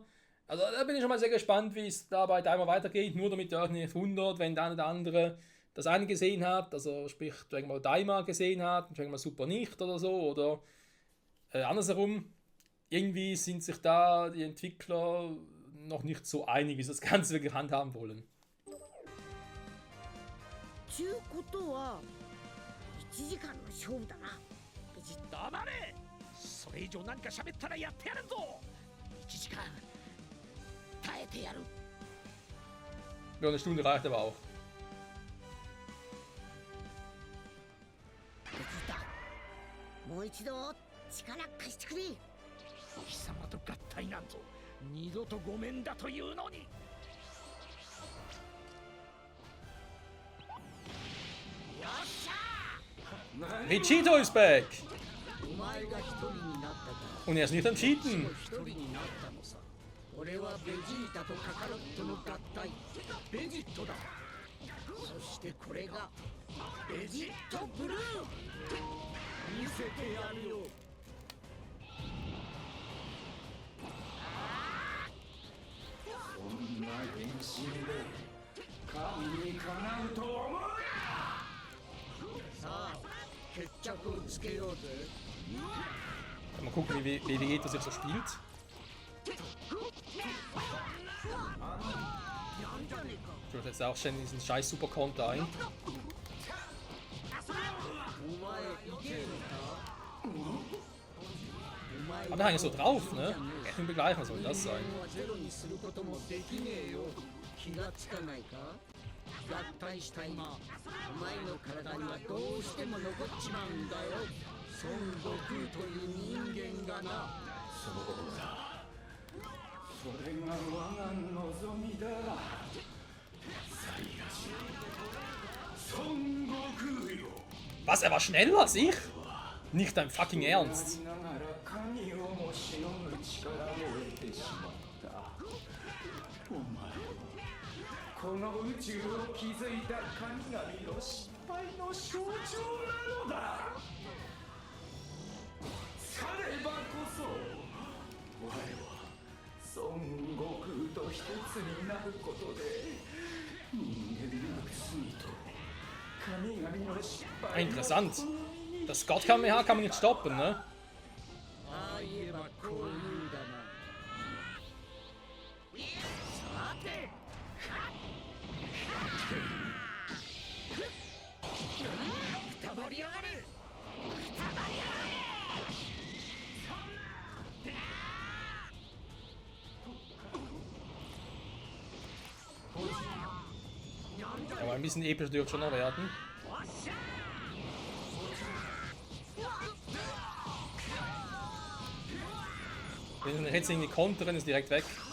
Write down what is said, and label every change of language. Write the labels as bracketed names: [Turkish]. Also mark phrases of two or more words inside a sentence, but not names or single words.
[German] Also da bin ich schon mal sehr gespannt, wie es da bei Daima weitergeht, nur damit ihr euch nicht wundert, wenn der eine oder andere das eine gesehen hat, also sprich Dragon Ball Daima gesehen hat, Dragon Ball Super nicht oder so, oder Andersherum, irgendwie sind sich da die Entwickler noch nicht so einig, wie sie das Ganze wirklich handhaben wollen. [Japanese] ちゅうことは1時間の勝負だな。ベジータ。黙れ。それ以上何か喋ったらやってやるぞ。1時間耐えてやる。 [German] Ja, eine Stunde reicht aber auch. [Japanese] ベジータ、もう一度力貸してくれ。貴様と合体なんぞ二度とごめんだというのに。よっしゃ。 [German] Vegito ist back! [Japanese] お前が一人になったから [German] Und er ist nicht am Cheaten. [Japanese] 一人になったのさ。俺はベジータとカカロットの合体ベジットだ。そしてこれがベジットブルー。見せてやるよ。こんな変身で神にかなうと思うな。さあ決着をつけようぜ。 [German] Mal gucken, wie Vegeta sich so spielt. [Japanese] なんじゃねえか。 [German] Ich setzt auch schon diesen scheiß Superkonter ein. [Japanese] お前いけるか。お前 [German] Aber der eigentlich so drauf, ne? Echt unbegreifbar soll das sein. [Japanese] 人間はゼロにすることもできねえよ。気がつかないか。合体した今お前の体にはどうしても残っちまうんだよ。孫悟空という人間がな。そうだ。それが我が望みだ。サイヤ人孫悟空よ。 [German] Was, er war schneller als ich? Nicht dein fucking Ernst. [Japanese] ながら神をもしのぐ力を得てしまった。お前はこの宇宙を築いた神々の失敗の象徴なのだ。さればこそ我は孫悟空と一つになることで人間の罪と神々の失敗の [German] Interessant. Das Gott-Kamehameha kann man nicht stoppen, ne? [Japanese] ああ言えばこういうんだな。さてくたばりやがれ。 [German] Aber ein bisschen episch dürfte schon noch werden. Wenn wir jetzt irgendwie kontern, ist direkt weg.